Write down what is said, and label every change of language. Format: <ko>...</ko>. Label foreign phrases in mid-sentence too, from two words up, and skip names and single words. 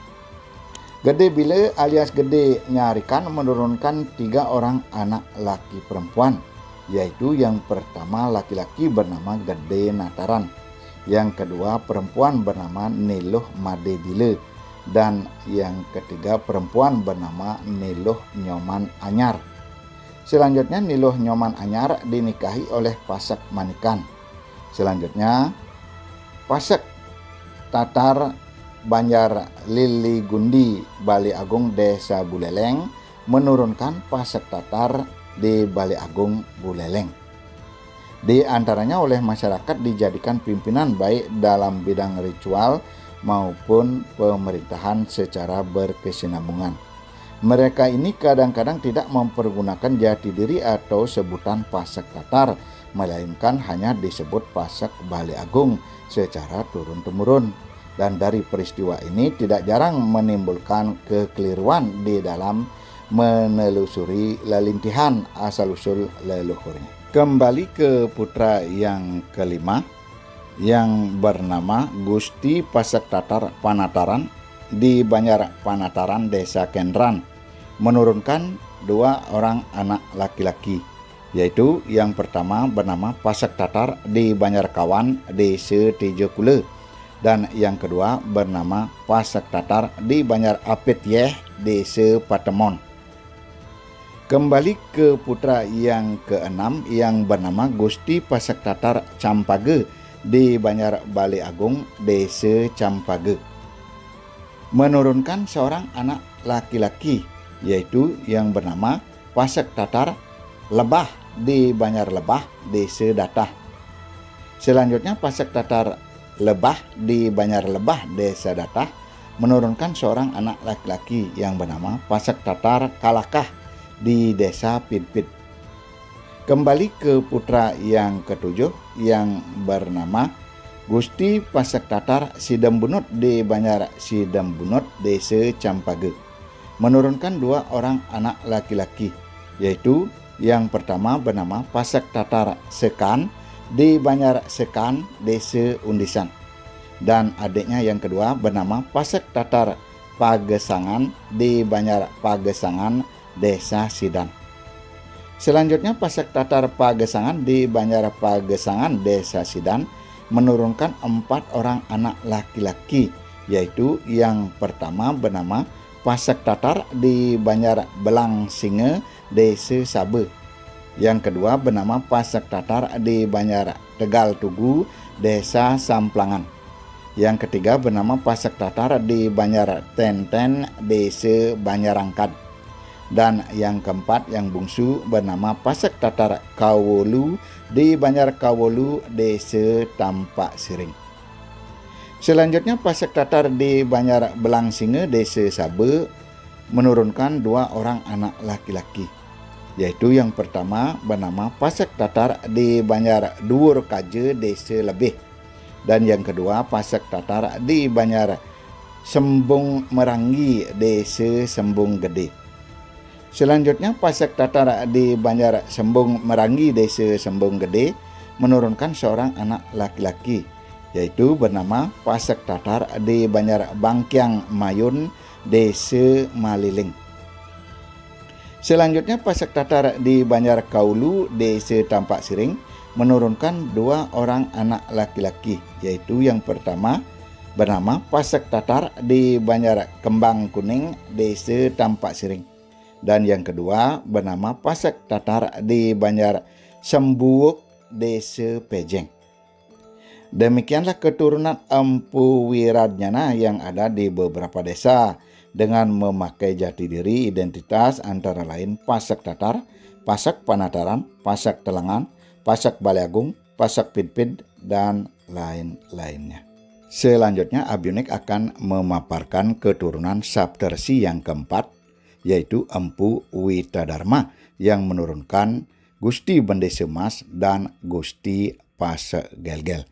<id>Gede Bile alias Gede Nyarikan menurunkan 3 orang anak laki perempuan, yaitu yang pertama laki-laki bernama Gede Nataran, yang kedua perempuan bernama Niluh Made Bile, dan yang ketiga perempuan bernama Niluh Nyoman Anyar. Selanjutnya Niluh Nyoman Anyar dinikahi oleh Pasak Manikan. Selanjutnya Pasak Tatar Banjar Lili Gundi Bali Agung Desa Buleleng menurunkan Pasak Tatar di Bali Agung Buleleng. Di antaranya oleh masyarakat dijadikan pimpinan baik dalam bidang ritual maupun pemerintahan secara berkesinambungan. Mereka ini kadang-kadang tidak mempergunakan jati diri atau sebutan Pasak Tatar, melainkan hanya disebut Pasak Bali Agung secara turun-temurun. Dan dari peristiwa ini tidak jarang menimbulkan kekeliruan di dalam menelusuri lelintihan asal-usul leluhurnya. Kembali ke putra yang kelima yang bernama Gusti Pasak Tatar Panataran di Banjar Panataran Desa Kendran menurunkan 2 orang anak laki-laki, yaitu yang pertama bernama Pasak Tatar di Banjar Kawan Desa Tijokule, dan yang kedua bernama Pasak Tatar di Banjar Apit Yeh Desa Patemon. Kembali ke putra yang keenam yang bernama Gusti Pasak Tatar Campage di Banjar Bali Agung Desa Campage menurunkan seorang anak laki-laki, yaitu yang bernama Pasak Tatar Lebah di Banjar Lebah Desa Datah. Selanjutnya Pasak Tatar Lebah di Banjar Lebah Desa Datah menurunkan seorang anak laki-laki yang bernama Pasak Tatar Kalakah di Desa Pidpid. Kembali ke putra yang ketujuh yang bernama Gusti Pasak Tatar Sidembunut di Banjar Sidembunut Desa Campage menurunkan 2 orang anak laki-laki, yaitu yang pertama bernama Pasak Tatar Sekan di Banjar Sekan Desa Undisan, dan adiknya yang kedua bernama Pasak Tatar Pagesangan di Banjar Pagesangan Desa Sidan. Selanjutnya Pasak Tatar Pagesangan di Banjar Pagesangan Desa Sidan menurunkan 4 orang anak laki-laki, yaitu yang pertama bernama Pasak Tatar di Banjar Belang Singe Desa Sabe, yang kedua bernama Pasak Tatar di Banjar Tegal Tugu Desa Samplangan, yang ketiga bernama Pasak Tatar di Banjar Tenten Desa Banjarangkad, dan yang keempat yang bungsu bernama Pasak Tatar Kawolu di Banjar Kawolu Desa Tampak Siring. Selanjutnya Pasak Tatar di Banjar Belang Singe Desa Sabe menurunkan 2 orang anak laki-laki, yaitu yang pertama bernama Pasak Tatar di Banjar Duur Kaje Desa Lebih, dan yang kedua Pasak Tatar di Banjar Sembung Merangi Desa Sembung Gede. Selanjutnya Pasak Tatar di Banjar Sembung Merangi Desa Sembung Gede menurunkan seorang anak laki-laki, yaitu bernama Pasak Tatar di Banjar Bangkyang Mayun Desa Maliling. Selanjutnya Pasak Tatar di Banjar Kaulu Desa Tampak Siring menurunkan 2 orang anak laki-laki, yaitu yang pertama bernama Pasak Tatar di Banjar Kembang Kuning Desa Tampak Siring, Dan yang kedua bernama Pasek Tatar di Banjar Sembuuk, Desa Pejeng. Demikianlah keturunan Empu Wiradnyana yang ada di beberapa desa dengan memakai jati diri identitas antara lain Pasek Tatar, Pasek Panataran, Pasek Telengan, Pasek Baleagung, Pasek Pidpid, dan lain-lainnya. Selanjutnya Abiunik akan memaparkan keturunan Saptersi yang keempat, yaitu Empu Witadharma yang menurunkan Gusti Bende Semas dan Gusti Pasegelgel.</id>